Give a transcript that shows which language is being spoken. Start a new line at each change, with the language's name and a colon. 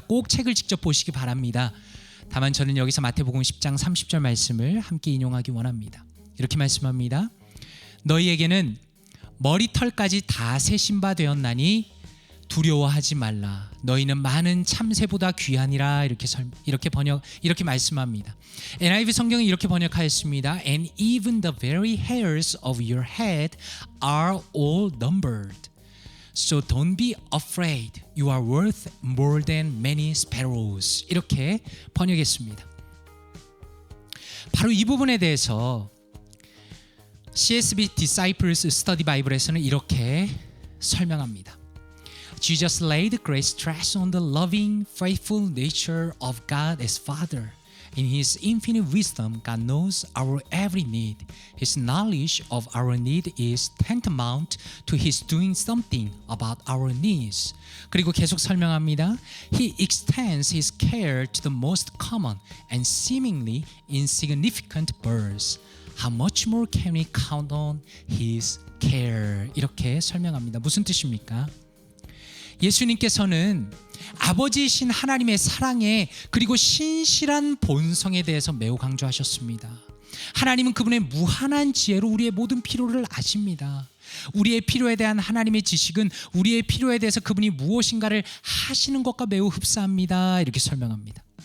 Korean: 꼭 책을 직접 보시기 바랍니다. 다만 저는 여기서 마태복음 10장 30절 말씀을 함께 인용하기 원합니다. 이렇게 말씀합니다. 너희에게는 머리털까지 다 세신 바 되었나니 두려워하지 말라. 너희는 많은 참새보다 귀하니라. 이렇게 말씀합니다. NIV 성경은 이렇게 번역하였습니다.
English: And even the very hairs of your head are all numbered. So don't be afraid. You are worth more than many sparrows.
Korean: 이렇게 번역했습니다. 바로 이 부분에 대해서 CSB Disciples Study Bible에서는 이렇게 설명합니다.
English: Jesus laid great stress on the loving, faithful nature of God as Father. In His infinite wisdom, God knows our every need. His knowledge of our need is tantamount to His doing something about our needs.
Korean: 그리고 계속 설명합니다.
English: He extends His care to the most common and seemingly insignificant birds. How much more can we count on His care?
Korean: 이렇게 설명합니다. 무슨 뜻입니까? 예수님께서는 아버지이신 하나님의 사랑에 그리고 신실한 본성에 대해서 매우 강조하셨습니다. 하나님은 그분의 무한한 지혜로 우리의 모든 필요를 아십니다. 우리의 필요에 대한 하나님의 지식은 우리의 필요에 대해서 그분이 무엇인가를 하시는 것과 매우 흡사합니다. 이렇게 설명합니다.